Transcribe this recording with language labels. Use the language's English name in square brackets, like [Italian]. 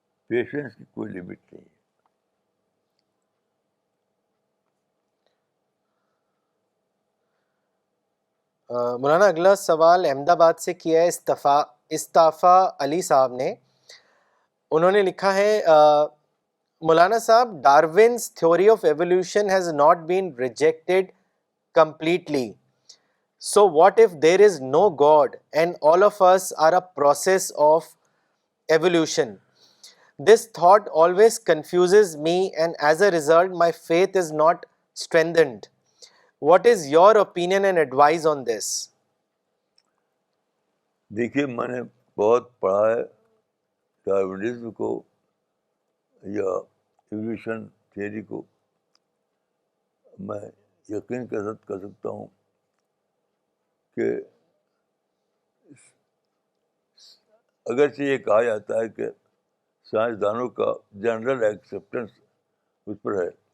[Urdu] Patience کی کوئی limit نہیں ہے. مولانا اگلا سوال احمد آباد سے کیا ہے استافا علی صاحب نے. انہوں نے لکھا ہے، مولانا صاحب، [English] Darwin's theory of evolution has not been rejected completely. So what if there is no God and all of us are a process of evolution? This thought always confuses me and as a result my faith is not strengthened. What is your opinion and advice on this? [Urdu] دیکھیے میں نے بہت پڑھا ہے Darwinism کو یا evolution theory کو. میں یقین کے ساتھ کر سکتا ہوں کہ اگرچہ یہ کہا جاتا ہے کہ سائنسدانوں کا جنرل ایکسیپٹنس اس پر ہے،